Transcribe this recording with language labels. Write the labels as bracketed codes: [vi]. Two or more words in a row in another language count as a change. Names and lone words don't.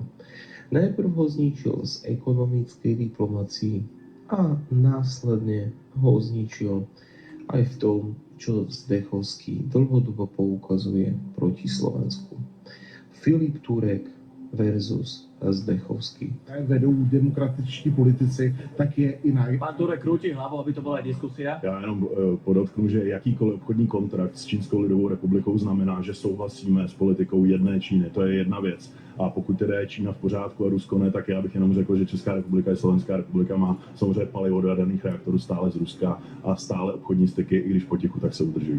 [sk] Najprv ho zničil z ekonomickej diplomácii a následne ho zničil aj v tom, čo Zdechovský dlhodobo poukazuje proti Slovensku. Filip Turek versus Zdechovský. [cs] Vedou demokratičtí politici, tak je i na... [sk] Pán Turek krúti hlavou, aby to bola aj diskusia. [cs] Já jenom podotknu, že jakýkoliv obchodní kontrakt s Čínskou lidovou republikou znamená, že souhlasíme s politikou jedné Číny. To je jedna věc. A pokud teda je Čína v pořádku a Rusko ne, tak já bych jenom řekl, že Česká republika i Slovenská republika má samozřejmě palivo do jaderných reaktorů stále z Ruska a stále obchodní styky, i když potichu, tak se udržují.